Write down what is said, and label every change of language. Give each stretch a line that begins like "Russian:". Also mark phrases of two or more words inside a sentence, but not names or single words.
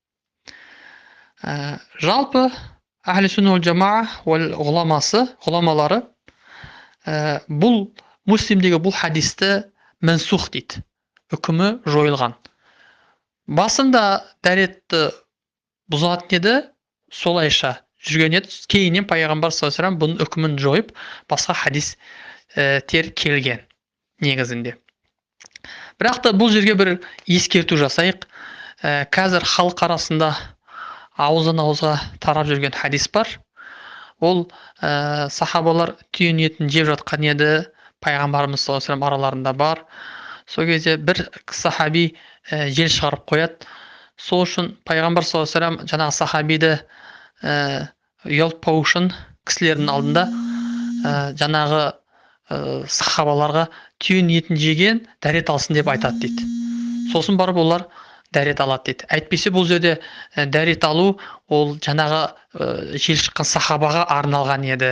Kazakh: Жалпы
Arabic: أهل السنة والجماعة
Kazakh: ғұламалары бұл Муслимдегі бұл хадисті мәнсух дейді. Үкімі жойылған. Басында дәретті бұзатын еді, солайша жүрген еді. Кейіннен пайғамбар
Arabic: صلى الله عليه وسلم
Kazakh: бұның үкімін жойып, басқа хадис тер келген негізінде. Бірақ та бұл жерге бір ескерту жасайық. Қазір халық арасында ауыздан ауызға тарап жүрген хадис бар. Ол сахабалар түйенің етін жеп жатқан еді, пайғамбарымыз
Arabic: صلى الله عليه وسلم
Kazakh: араларында бар. Сол кезде бір сахаби жел шығарып қояды. Сол үшін пайғамбар
Arabic: صلى الله عليه وسلم
Kazakh: жаңағы сахабиді ұялтпау үшін кісілердің алдында жаңағы сахабаларға түйенің етін жеген дәрет алсын деп айтады дейді. Сосын барып олар дәрет алады дейді. Әйтпесе бұл жерде дәрет алу ол жаңағы жел шыққан сахабаға арналған еді.